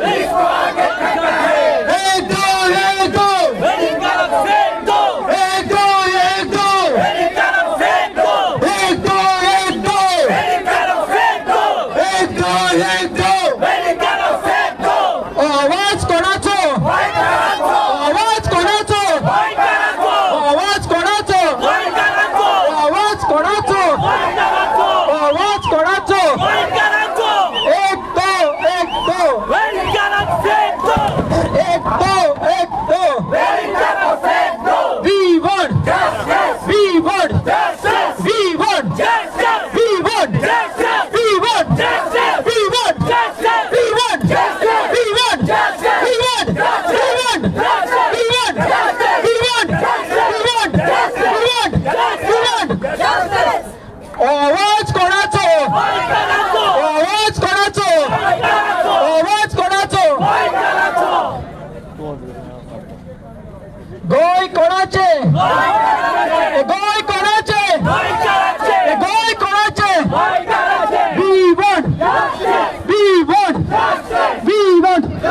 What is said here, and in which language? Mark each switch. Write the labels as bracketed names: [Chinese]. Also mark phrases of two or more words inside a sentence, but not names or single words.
[Hindi] एक दो, एक दो, एक दो, एक दो, एक दो, एक दो, एक दो, एक दो, [Konkani] आवाज कोणाचो, आवाज कोणाचो, आवाज कोणाचो, आवाज कोणाचो, आवाज कोणाचो, [Hindi] एक दो, एक दो, एक दो, एक दो, [English] we want, we want, we want, we want, we want, we want, we want, we want, we want, we want, we want, we want, we want, [Konkani] आवाज कोणाचो, आवाज कोणाचो, आवाज कोणाचो, गोय कोणाचे, गोय कोणाचे, गोय कोणाचे, [English] we want, we want, we want,